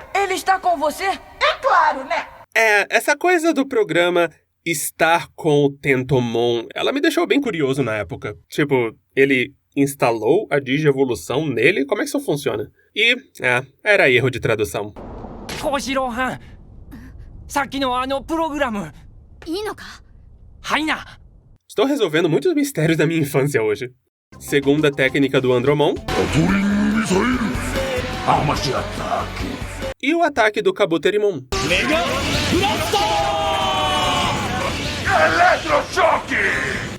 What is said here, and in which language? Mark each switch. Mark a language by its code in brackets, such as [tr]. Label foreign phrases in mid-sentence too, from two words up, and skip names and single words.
[pt] Ele está com você? É claro, né? Essa coisa do programa estar com o Tentomon, ela me deixou bem curioso na época. Tipo, ele instalou a Digievolução nele? Como é que isso funciona? E, era erro de tradução. [ja] Koshiro-han, さっきのあのプログラム。いいのか? はいな。 [pt] Estou resolvendo muitos mistérios da minha infância hoje. Segunda técnica do Andromon. Armas de ataque. E o ataque do Kabuterimon. Mega Blaster! Eletrochoque!